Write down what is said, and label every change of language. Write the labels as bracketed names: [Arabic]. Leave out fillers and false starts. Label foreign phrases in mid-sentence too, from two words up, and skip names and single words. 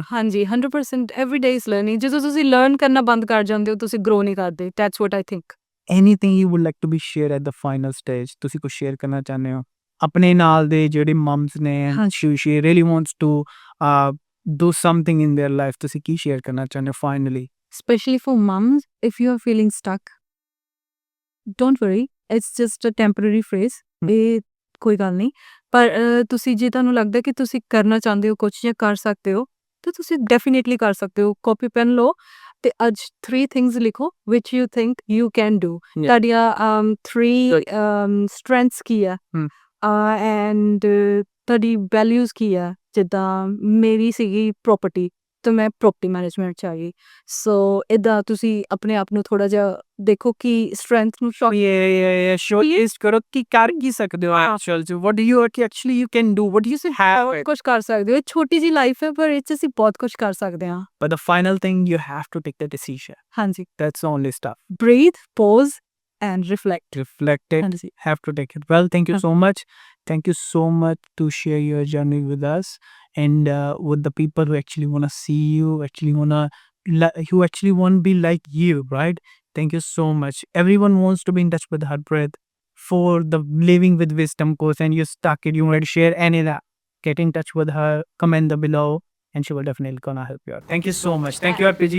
[Punjabi] ਹਾਂਜੀ 100% [English] every day is learning [Punjabi] ਜਦੋਂ ਤੁਸੀਂ ਲਰਨ ਕਰਨਾ ਬੰਦ ਕਰ ਜਾਂਦੇ ਹੋ ਤੁਸੀਂ ਗਰੋ ਨਹੀਂ ਕਰਦੇ [English] that's what I think anything you would like to be share at the final stage [Punjabi] ਤੁਸੀਂ ਕੁਝ ਸ਼ੇਅਰ ਕਰਨਾ ਚਾਹੁੰਦੇ ਹੋ ਆਪਣੇ ਨਾਲ ਦੇ ਜਿਹੜੇ ਮਮਸ ਨੇ [English] she really wants to do something in their life [Punjabi] ਤੁਸੀਂ ਕੀ ਸ਼ੇਅਰ ਕਰਨਾ ਚਾਹੁੰਦੇ ਹੋ finally [English] especially for moms if you are feeling stuck don't worry it's just a temporary phase [Punjabi] ਇਹ ਕੋਈ ਗੱਲ ਨਹੀਂ ਪਰ ਤੁਸੀਂ ਜੇ ਤੁਹਾਨੂੰ ਲੱਗਦਾ ਕਿ ਤੁਸੀਂ ਕਰਨਾ ਚਾਹੁੰਦੇ ਹੋ ਕੁਝ ਜਾਂ ਕਰ ਸਕਦੇ ਹੋ ਤਾਂ ਤੁਸੀਂ ਡੈਫੀਨੇਟਲੀ ਕਰ ਸਕਦੇ ਹੋ ਕਾਪੀ ਪੈਨ ਲਓ ਤੇ ਅੱਜ 3 things ਲਿਖੋ [English] which you think you can do [Punjabi] ਤੁਹਾਡੀਆਂ 3 strengths ਕੀ ਆ and ਤੁਹਾਡੀ values ਕੀ ਆ ਜਿੱਦਾਂ ਮੇਰੀ ਸੀਗੀ property ਤਾਂ ਮੈਂ [English] property management [Punjabi] ਚ ਆ ਗਈ ਸੋ ਇਦਾਂ ਤੁਸੀਂ ਆਪਣੇ ਆਪ ਨੂੰ ਥੋੜਾ ਜਿਹਾ ਦੇਖੋ ਕਿ strength ਨੂੰ [English] showcase [Punjabi] ਕਰੋ ਕਿ ਕਰ ਕੀ ਸਕਦੇ ਹੋ [English] actual ਚ what do you actually you can do what do you say have [Punjabi] ਕੁਝ ਕਰ ਸਕਦੇ ਹੋ ਛੋਟੀ ਜੀ ਲਾਈਫ ਹੈ ਪਰ ਇਹ ਚ ਅਸੀਂ ਬਹੁਤ ਕੁਝ ਕਰ ਸਕਦੇ ਹਾਂ [English] but the final thing you have to take the decision [Punjabi] ਹਾਂਜੀ [English] that's the only stuff breathe pause and reflect it have to take it well thank you so much to share your journey with us and with the people who actually want to see you who actually want to be like you right thank you so much everyone wants to be in touch with Harpreet for the living with wisdom course and you're stuck it you want to share any of that get in touch with her comment below and she will definitely gonna help you out thank you so much thank you RPG